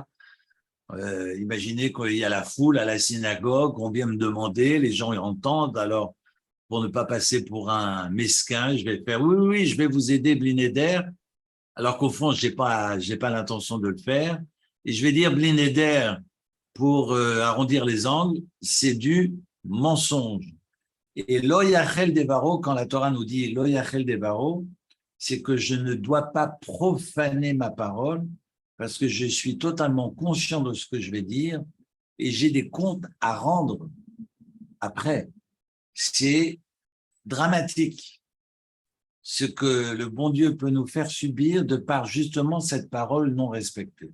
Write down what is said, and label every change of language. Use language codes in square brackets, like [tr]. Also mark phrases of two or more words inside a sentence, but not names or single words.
[fr] Imaginez qu'il y a la foule à la synagogue, on vient me demander, les gens y entendent, alors pour ne pas passer pour un mesquin, je vais faire oui, je vais vous aider, [he] בלי נדר, [fr] alors qu'au fond, j'ai pas l'intention de le faire. Et je vais dire [he] בלי נדר [fr] pour arrondir les angles, c'est du mensonge. [he] Et לא יחל דברו, [fr] quand la Torah nous dit [he] לא יחל דברו, [fr] c'est que je ne dois pas profaner ma parole parce que je suis totalement conscient de ce que je vais dire et j'ai des comptes à rendre après. C'est dramatique ce que le bon Dieu peut nous faire subir de par justement cette parole non respectée.